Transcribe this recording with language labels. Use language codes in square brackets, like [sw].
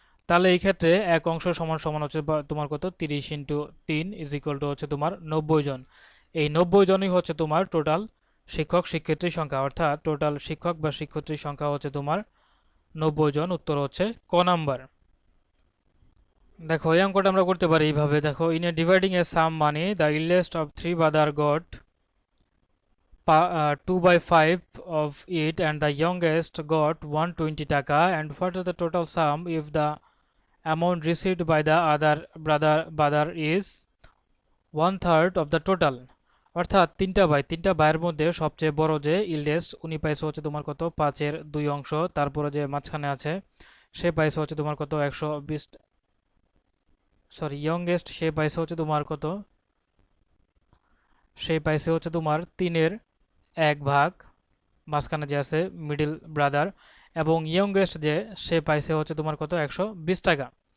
[bn] তাহলে এই ক্ষেত্রে 1 অংশ সমান সমান হচ্ছে তোমার কত 30 ইন্টু 3 ইজ ইকুয়াল টু হচ্ছে তোমার 90 জন। এই 90 জনই হচ্ছে তোমার টোটাল শিক্ষক শিক্ষার্থীর সংখ্যা, অর্থাৎ টোটাল শিক্ষক বা শিক্ষার্থীর সংখ্যা হচ্ছে তোমার 90 জন। উত্তর হচ্ছে ক নাম্বার। দেখো এই অঙ্কটা আমরা করতে পারি এইভাবে। দেখো [en] In a dividing a sum money the eldest of three brother got 2/5 of it and the youngest got 120 taka, and what is the total sum if the amount received by the other brother is one third of the total। [bn] অর্থাৎ তিনটা ভাইয়ের মধ্যে সবচেয়ে বড় যে ইলডেস্ট উনি পাইছে হচ্ছে তোমার কত 5-এর 2 অংশ, তারপরে যে মাঝখানে আছে সে পাইছে হচ্ছে তোমার কত 120, সরি ইয়ংগেস্ট সে পাইছে হচ্ছে তোমার কত, সে পাইছে হচ্ছে তোমার 3-এর 1 ভাগ, মাঝখানে যে আছে মিডল ব্রাদার, এবং ইয়ংগেস্ট যে সে পাইছে হচ্ছে তোমার কত 120 টাকা।